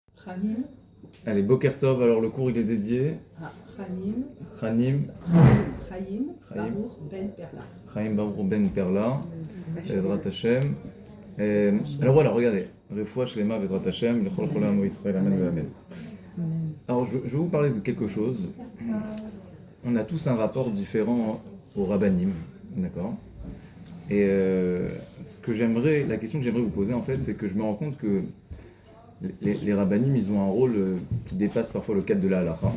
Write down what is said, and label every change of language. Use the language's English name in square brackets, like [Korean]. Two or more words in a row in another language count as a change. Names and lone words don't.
[French] Chaim. Allez, [Hebrew] בוקר טוב, [French] alors le cours il est dédié. Chaim. Chaim. Chaim. Baruch Ben Perla. Chaim Baruch Ben Perla. [Hebrew] בעזרת השם. [French] Alors voilà, regardez. [Hebrew] רפואה שלמה בעזרת השם. לכל כל עמו ישראל. אמן ואמן. [French] Alors je vais vous parler de quelque chose. On a tous un rapport différent au rabbanim, d'accord? Et la question que j'aimerais vous poser en fait, c'est que je me rends compte que les rabbanim, ils ont un rôle qui dépasse parfois le cadre de la halakha.